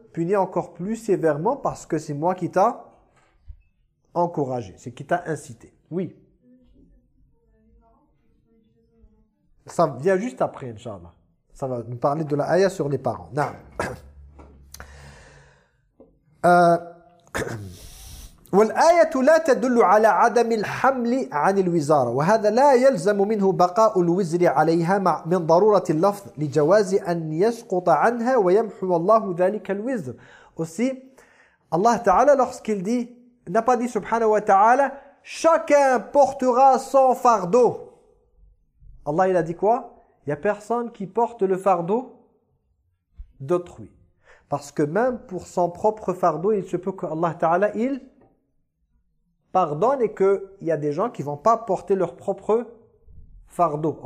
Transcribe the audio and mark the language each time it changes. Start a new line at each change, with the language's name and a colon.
French: punis encore plus sévèrement parce que c'est moi qui t'a encouragé, c'est qui t'a incité. Oui. Ça vient juste après, Inch'Allah. Ça va nous parler de la ayah sur les parents. Non.
Arabic: والآية لا تدل على عدم الحمل عن الوزارة وهذا لا يلزم منه بقاء الوزر عليها من ضرورة اللفظ لجواز أن يسقط عنها ويمحو الله ذلك الوزر.
French: Aussi, Allah Ta'ala, lorsqu'il dit, n'a pas dit subhanahu wa ta'ala, chacun portera son fardeau. Allah, il a dit quoi? Il n'y a personne qui porte le fardeau d'autrui. Parce que même pour son propre fardeau, il se peut qu'Allah Ta'ala, il pardonne et qu'il y a des gens qui ne vont pas porter leur propre fardeau.